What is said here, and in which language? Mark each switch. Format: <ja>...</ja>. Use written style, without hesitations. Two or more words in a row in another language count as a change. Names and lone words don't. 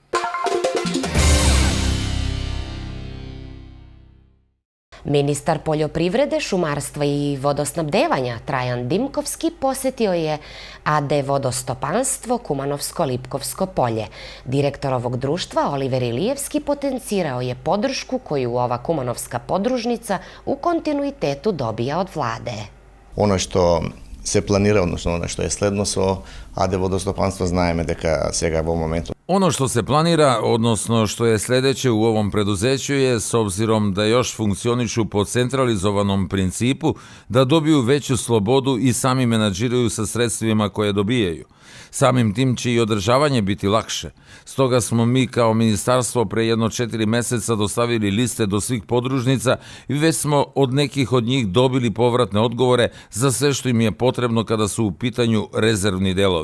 <sr>Ministar poljoprivrede, šumarstva i vodosnabdevanja Trajan Dimkovski posetio je AD Vodostopanstvo Kumanovsko-Lipkovsko polje. Direktor ovog društva Oliver Ilijevski potencirao je podršku koju ova kumanovska podružnica u kontinuitetu dobija od vlade. Ono što se planira, odnosno ono što je sledno so AD Vodostopanstvo,</sr> <mk>знаеме дека сега во моменту.</mk> <sr>Ono što se planira, odnosno što je sledeće u ovom preduzeću je, s obzirom da još funkcionišu po centralizovanom principu, da dobiju veću slobodu i sami menadžiraju sa sredstvima koje dobijaju. Samim tim će i održavanje biti lakše. Stoga smo mi kao ministarstvo pre jedno 4 meseca dostavili liste do svih podružnica i već smo od nekih od njih dobili povratne odgovore za sve što im je potrebno kada su u pitanju rezervni delovi.</sr>